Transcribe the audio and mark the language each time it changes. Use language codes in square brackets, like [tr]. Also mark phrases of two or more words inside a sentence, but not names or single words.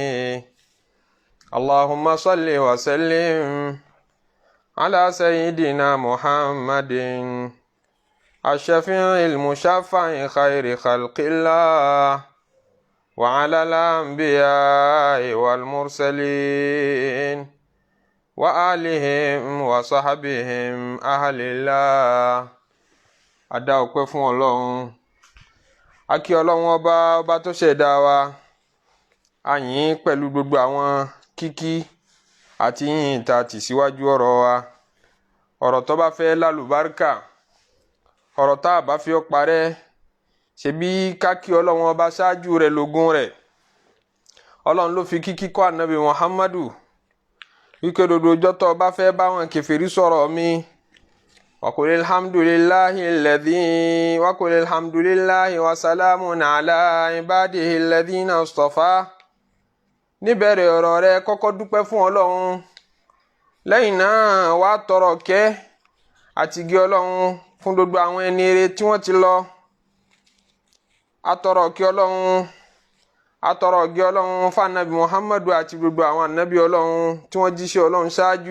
[ar] اللهم صل وسلم على سيدنا محمد الشفيع المشفع خير خلق الله وعلى الأنبياء والمرسلين وآلهم وصحبهم أهل الله. [yo] Adá ọpẹ́ fún Ọlọ́run, a kí Ọlọ́run ọba tó ṣẹ̀dá wa, a yìn pẹ̀lú gbogbo àwọn kíkí àti yìnyín tá tì síwájú ọ̀rọ̀ wa. Ọ̀rọ̀ tó bá fẹ́ lálùbáríkà, ọ̀rọ̀ tá bá fi ó parẹ́, ṣebí ká kí Ọlọ́run ọba ṣáájú rẹ̀ lógún rẹ̀. Ọlọ́run ló fi kíkí kọ́ ànábì Muhammadu wípé gbogbo ọjọ́ tó bá fẹ́ bá wọn kèfèrí sọ̀rọ̀ mi, [ar] وقل الحمد لله الذي وقل الحمد لله وسلام على عباده الذين اصطفى. [yo] Níbẹ̀rẹ̀ ọ̀rọ̀ rẹ kọ́kọ́ dúpẹ́ fún Ọlọ́run, lẹ́yìn náà wá tọrọ kẹ́ àti gẹ́ Ọlọ́run fún gbogbo àwọn ẹni rere tí wọ́n ti lọ. Atọrọ kẹ́ Ọlọ́run fún ànábì Muhammadu àti gbogbo àwọn ànábì Ọlọ́run tí wọ́n jíṣẹ́ Ọlọ́run ṣáájú.